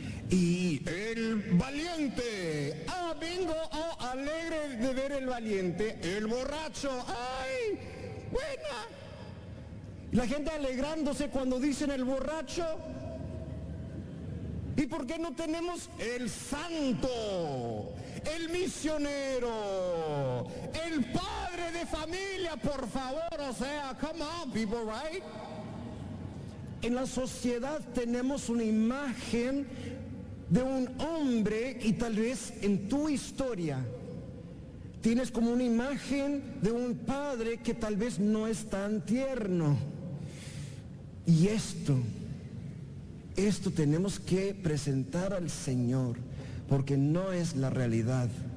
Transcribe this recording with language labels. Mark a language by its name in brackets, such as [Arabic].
[Spanish] Y el valiente, bingo, alegre de ver el valiente, el borracho, ¡ay, buena! La gente alegrándose cuando dicen el borracho. ¿Y por qué no tenemos el santo, el misionero, el padre de familia, por favor? O sea, [English] come on, people, right? [Spanish] En la sociedad tenemos una imagen de un hombre y tal vez en tu historia tienes como una imagen de un padre que tal vez no es tan tierno. Y esto tenemos que presentar al Señor, porque no es la realidad.